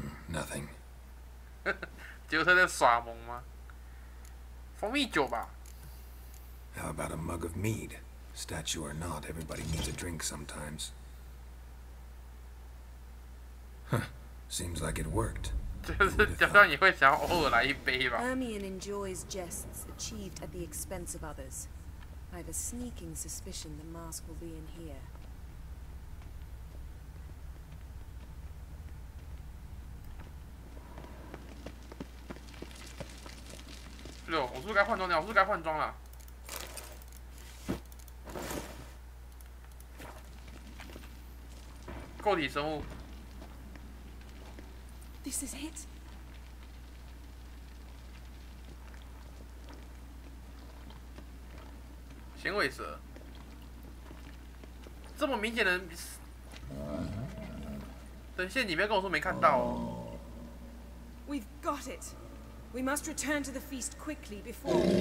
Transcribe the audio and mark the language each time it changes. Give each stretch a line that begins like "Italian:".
English: Nothing.
Chinese: 杰洛特在耍萌吗？蜂蜜酒吧。
English: How about a mug of mead? Statue or not, everybody needs a drink sometimes. Huh. Seems like it worked.
Chinese: 就是加上也会想要偶尔来一杯吧。
English: Ermien enjoys jests achieved at the expense of others. I have a sneaking suspicion the mask will be in here.
Chinese: 六，我是不是该换装了？我是不是该换装了？构体生物。
English: This is it.
Chinese: 响尾蛇，这么明显的，等陷阱，不要跟我说没看到哦。
English: We've got it. We must return to the feast quickly before.